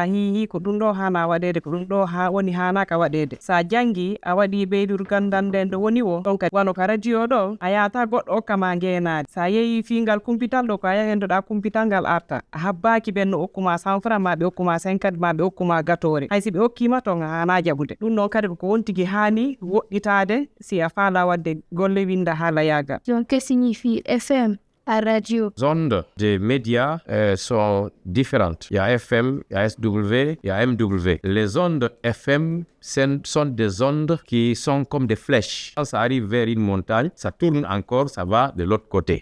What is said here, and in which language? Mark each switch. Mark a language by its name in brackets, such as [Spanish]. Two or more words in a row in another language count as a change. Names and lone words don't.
[Fula] hihi ko ɗum ɗo hana waɗede ko ɗum ɗo ha woni hanaka waɗede sa jangi a waɗi ɓeydur gandal nden ɗo woni o donc wano ka radio ɗo a yata goɗɗo hokkama ngenade sa yeehi fingal kumpital ɗo ko a yahendoɗa kumpital ngal arta a habbaki ɓen no hokkuma 100 francs ma ɓe hokkuma 50 ma ɓe hokkuma gatore haysi ɓe hokkima ton hana jaɓude ɗum ɗon kadi ko wontigi hani woɗɗitade si a faala wadde golle winda haala yaga. [French] Donc, que signifie FM à radio? Les ondes des médias sont différentes. Il y a FM, il y a SW, il y a MW. Les ondes FM sont des ondes qui sont comme des flèches. Quand ça arrive vers une montagne, ça tourne encore, ça va de l'autre côté.